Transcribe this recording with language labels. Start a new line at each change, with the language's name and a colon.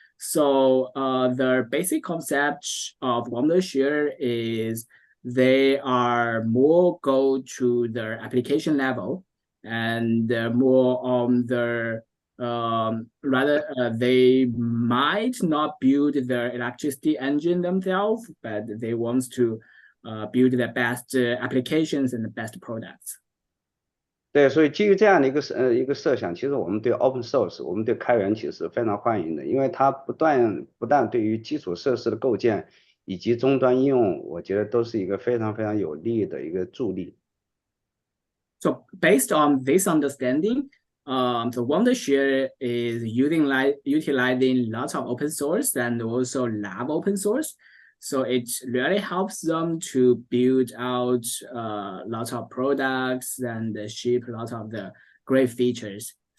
English: So the basic concept of Wondershare is they are more go to their application level and more on their rather they might not build their electricity engine themselves, but they want to build the best applications and the best products.
Chinese: 对，所以基于这样的一个设想，其实我们对
English: open source，
Chinese: 我们对开源其实非常欢迎的，因为它不但对于基础设施的构建以及终端应用，我觉得都是一个非常非常有利的一个助力。
English: So based on this understanding, so Wondershare is utilizing lots of open source and also lab open source. So it really helps them to build out lots of products and ship lots of the great features.